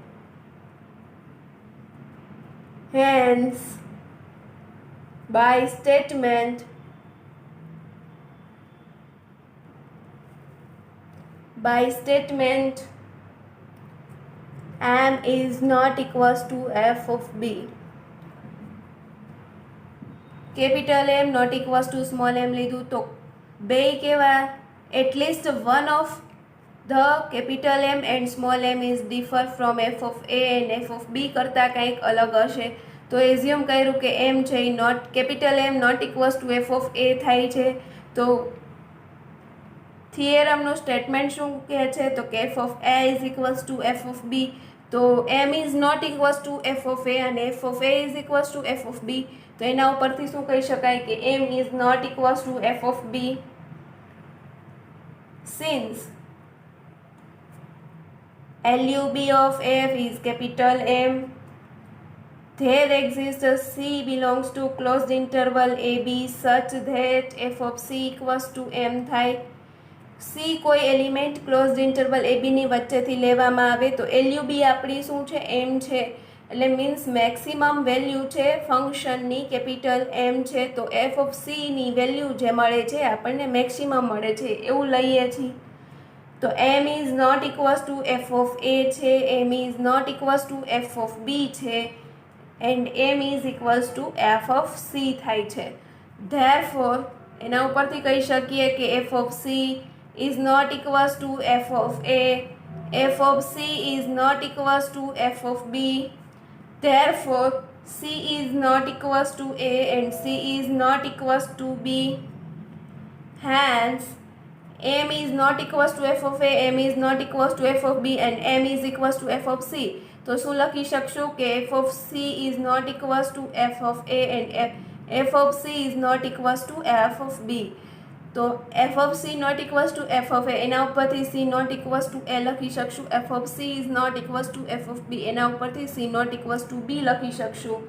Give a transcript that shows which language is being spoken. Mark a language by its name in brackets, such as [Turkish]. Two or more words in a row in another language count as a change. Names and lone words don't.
[English] Hence, by statement M is not equals to f of B. capital M not equals to small M [Gujarati] લીધું તો બે કેવા? [English] at least one of the capital M and small M is differ from f of A and f of B [Gujarati] કરતાં કંઈક અલગ હશે. તો એઝ્યુમ કર્યું કે એમ છે એ [English] not capital M not equals to f of A [Gujarati] થાય છે. તો થિયરમનું સ્ટેટમેન્ટ શું કહે છે? તો કે [English] f of A is equals to f of B. તો એમ ઇઝ નોટ ઇક્વલ્સ ટુ એફ ઓફ એ અને એફ ઓફ એ ઇઝ ઇક્વલ્સ ટુ એફ ઓફ બી. [Gujarati] તો એના ઉપરથી શું કહી શકાય કે [English] M is not equals to f of B. સિન્સ LUB of f is capital M, there exists a C belongs to closed interval AB such that f of C equals to M થાય. [Gujarati] C કોઈ એલિમેન્ટ [English] closed interval [Gujarati] AB ની વચ્ચેથી લેવામાં આવે તો LUB આપણી શું છે? M છે. એટલે [English] means maximum value [Gujarati] છે ફંક્શનની કેપિટલ M છે તો [English] f of C [Gujarati] ની વેલ્યુ જે મળે છે આપણને મેક્સિમમ મળે છે એવું લઈએ છીએ. [English] તો m is not equals to f of A છે, m is not equals to f of B છે and m is equals to f of C [Gujarati] થાય છે. [English] therefore [Gujarati] એના ઉપરથી કહી શકીએ કે [English] f of C is not equals to f of A, f of C is not equals to f of B. Therefore, C is not equals to A and C is not equals to B. Hence, M is not equals to f of A, M is not equals to f of B and M is equals to f of C. [Gujarati] તો શું લખી શકશું કે [English] f of C is not equals to f of A and f of C is not equals to f of B. તો f of C not equals to f of A, [Gujarati] એના ઉપરથી [English] C not equals to A [Gujarati] લખી શકશું. [English] f of C is not equals to f of B, [Gujarati] એના ઉપરથી [English] C not equals to B [Gujarati] લખી શકશું.